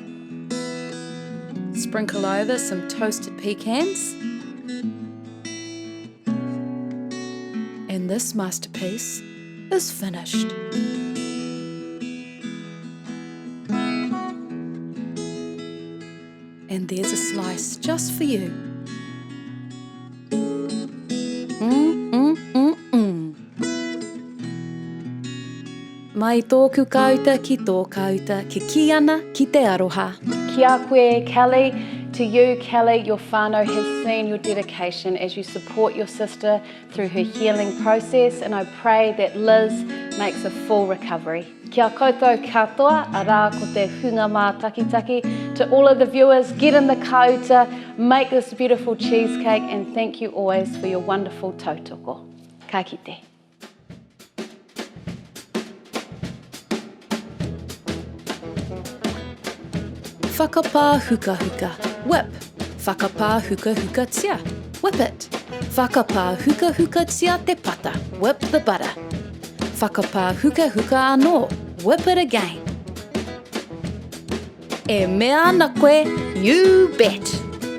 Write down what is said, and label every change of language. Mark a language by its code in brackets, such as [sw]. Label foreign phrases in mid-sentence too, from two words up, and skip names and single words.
[en] Sprinkle over some toasted pecans. And this masterpiece is finished. And there's a slice just for you. [mi] Mai tōku kauta ki tō kauta, ki ana ki te aroha. Kia koe, Kelly. [en] To you, Kelly, your whānau has seen your dedication as you support your sister through her healing process, and I pray that Liz makes a full recovery. [mi] Kia koutou katoa, arā ko te hunga mā takitaki. [en] To all of the viewers, get in the kauta, make this beautiful cheesecake, and thank you always for your wonderful tautoko. [mi] Ka kite. Whakapā huka huka, whip. Whakapā huka huka tia, [en] whip it. [mi] Whakapā huka huka tia te pata, [en] whip the butter. [mi] Whakapā huka huka anō, [en] whip it again. [mi] E mea ana koe, [en] you bet.